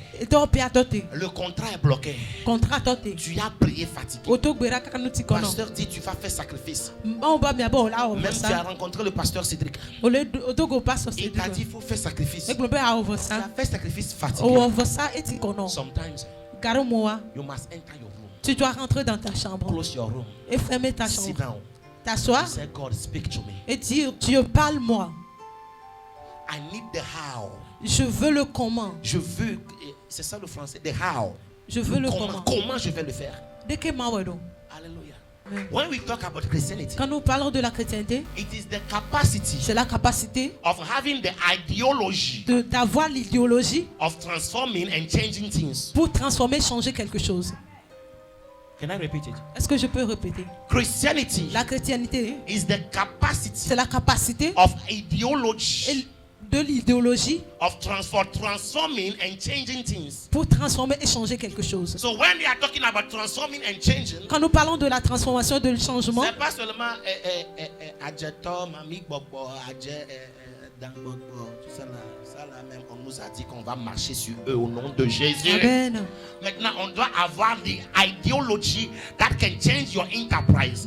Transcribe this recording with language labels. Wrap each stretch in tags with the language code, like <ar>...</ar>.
<fr>Le contrat est bloqué. Tu as prié fatigué. Le pasteur dit tu vas faire sacrifice. Même tu as rencontré le pasteur Cédric. Il t'a dit il faut faire sacrifice. Tu as fait sacrifice fatigué.</fr> <en>Sometimes you must enter your room.</en> <fr>Tu dois rentrer dans ta chambre.</fr> <en>Close your room.</en> <fr>Et fermer ta chambre.</fr> <en>Sit down.</en> <fr>T'asseoir.</fr> <en>Say, God, speak to me.</en> <fr>Et dire, Dieu, parle-moi.</fr> <en>I need the how.</en> <fr>Je veux le comment. Je veux, c'est ça le français, the how. Je veux le comment. Comment je vais le faire? Alléluia.</fr> <en>When we talk about Christianity,</en> <fr>quand nous parlons de la chrétienté,</fr> <en>it is the capacity,</en> <fr>c'est la capacité</fr> <en>of having the ideology,</en> <fr>d'avoir l'idéologie</fr> <en>of transforming and changing things.</en> <fr>Pour transformer, changer quelque chose.</fr> <en>Can I repeat it?</en> <fr>Est-ce que je peux répéter?</fr> <en>Christianity,</en> <fr>la chrétienté,</fr> <en>is the capacity,</en> <fr>c'est la capacité</fr> <en>of ideology,</en> <fr>de l'idéologie,</fr> <en>of transforming and changing things.</en> <fr>Pour transformer et changer quelque chose.</fr> <en>So when we are talking about transforming and changing,</en> <fr>quand nous parlons de la transformation et de changement, c'est pas seulement adjetom, ami bobo, Tout ça là même, on nous a dit qu'on va marcher sur eux au nom de Jésus. Amen. Maintenant, on doit avoir</fr> <en>the ideology that can change your enterprise.</en>